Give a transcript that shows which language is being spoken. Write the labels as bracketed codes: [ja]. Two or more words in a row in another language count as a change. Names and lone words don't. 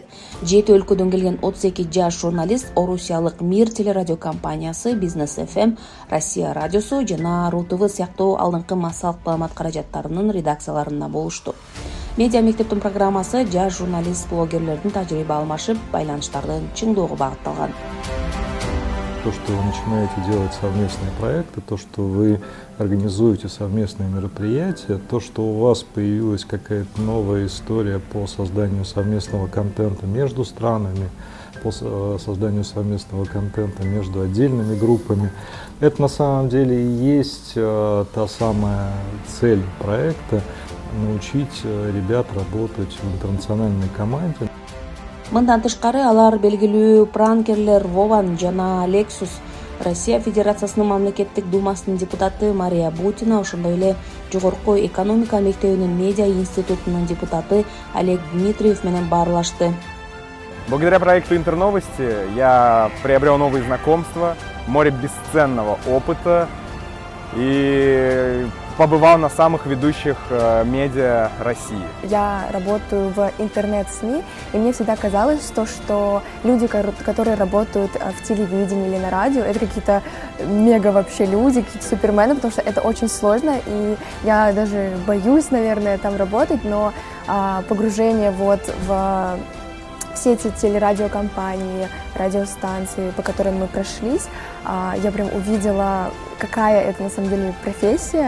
[ky] 7 өлкөдөн келген 32 жаш журналист Орусиялык Мир телерадио компаниясы, Бизнес ФМ, Россия радиосу жана РУ-ТВ сыяктуу алдыңкы массалык маалымат каражаттарынын редакцияларында болушту. Медиа мектептин программасы жаш журналист-блогерлердин тажрыйба алмашып, байланыштардын чыңдоого багытталган. [ru] То, что вы начинаете делать совместные проекты, то, что вы организуете совместные мероприятия, то, что у вас появилась какая-то новая история по созданию совместного контента между странами, по созданию совместного контента между отдельными группами, это на самом деле и есть та самая цель проекта — научить ребят работать в интернациональной команде. [ky] Мындан тышкары алар белгилүү пранкерлер Вован жана Лексус, Россия Федерациясынын мамлекеттик думасынын депутаты Мария Бутина, ошондой эле Жогорку экономика мектебинин медиа институтунун депутаты Олег Дмитриев менен баарлашты. [ru] Благодаря проекту Интерновости я приобрел новые знакомства, море бесценного опыта и побывал на самых ведущих медиа России. Я работаю в интернет-СМИ, и мне всегда казалось, что люди, которые работают в телевидении или на радио, это какие-то мега вообще люди, какие-то супермены, потому что это очень сложно, и я даже боюсь, наверное, там работать, но погружение вот в все эти телерадиокомпании, радиостанции, по которым мы прошлись, я прям увидела, какая это на самом деле профессия.